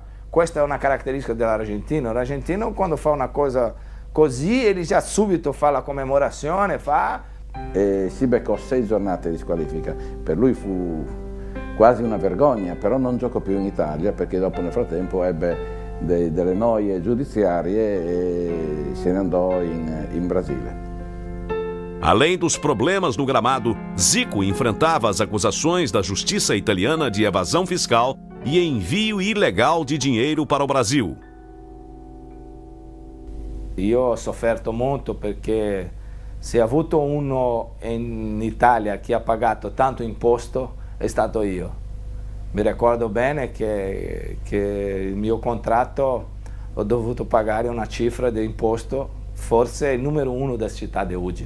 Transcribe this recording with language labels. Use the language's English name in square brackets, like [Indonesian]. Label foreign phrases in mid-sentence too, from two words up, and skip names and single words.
[Italian] Questa è una caratteristica dell'argentino. L'argentino quando fa una cosa così ele già subito fa la commemorazione, E si beccò 6 giornate di squalifica. Per lui fu quasi una vergogna, però non giocò più in Italia perché dopo nel frattempo ebbe delle noie giudiziarie e se ne andò in Brasile. [Portuguese] Além dos problemas no gramado, Zico enfrentava as acusações da justiça italiana de evasão fiscal e envio ilegal de dinheiro para o Brasil. [Italian] Io ho sofferto molto perché se ha avuto uno in Italia che ha pagato tanto imposto è stato io. Mi ricordo bene che il mio contratto ho dovuto pagare una cifra di imposto, forse il numero 1 della città di Udine.